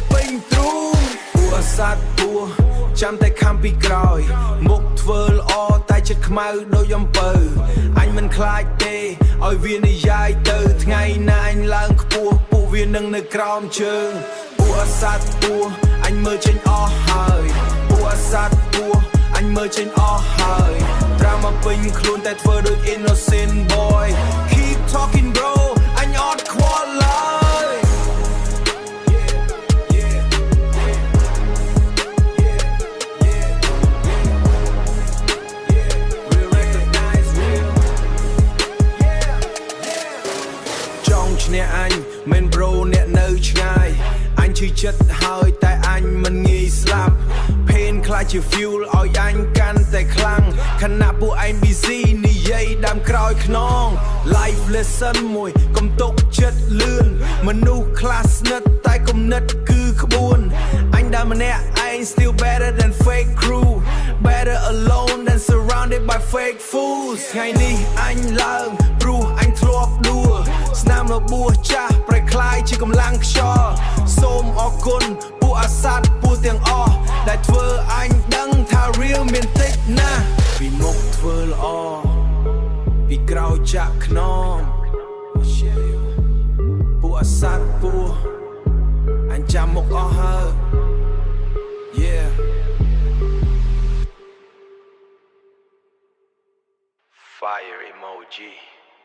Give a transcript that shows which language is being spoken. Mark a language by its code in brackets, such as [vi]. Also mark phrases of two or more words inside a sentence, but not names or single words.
[km] ពេញទ្រូងពួកអាសត្វពស់ចាំតែខំពីក្រោយមុខធ្វើល្អតែចិត្តខ្មៅដូចអំពើអញមិនខ្លាចទេឲ្យវានិយាយទៅថ្ងៃណាអញឡើងខ្ពស់ពួកវានឹងនៅក្រោមជើងពួកអាសត្វពស់អញមើលចេញអស់ហើយពួកអាសត្វពស់អញមើលចេញអស់ហើយត្រាំមកពេញខ្លួនតែធ្វើដូច [en] innocent boy keep talking bro [km] អញអត់ខ្វល់ឡើយ [en] Real recognize real [km] ចង់ឈ្នះអញមិន bro អ្នកនៅឆ្ងាយអញឈឺចិត្តហើយតែអញមិនងាយស្លាប់ខ្លាចជា fuel ឲ្យអញកាន់តែខ្លាំងខណៈពួកឯង busy និ យាយដើមក្រោយខ្នង [en] life lesson [km] មួយកុំទុកចិត្តលឿនមនុស្សខ្លះស្និទ្ធតែគំនិតគឺក្បួនអញដើរម្នាក់ [en] ឯង still better than fake crew better alone than surrounded by fake fools [km] ថ្ងៃនេះអញឡើងព្រោះ អញធ្លាប់ដួលស្នាមរបួសចាស់ប្រែคล้ายជាកម្លាំងខ្យល់សូម អរគុណពួកអាសត្វពស់ទាំងអស់ដែលធ្វើអញដឹងថា real មានតិចណាស់ពីមុខធ្វើល្អពីក្រោយចាក់ខ្នងពួកអាសត្វពស់អញចាំមុខអស់ហើយ [en] yeah fire emoji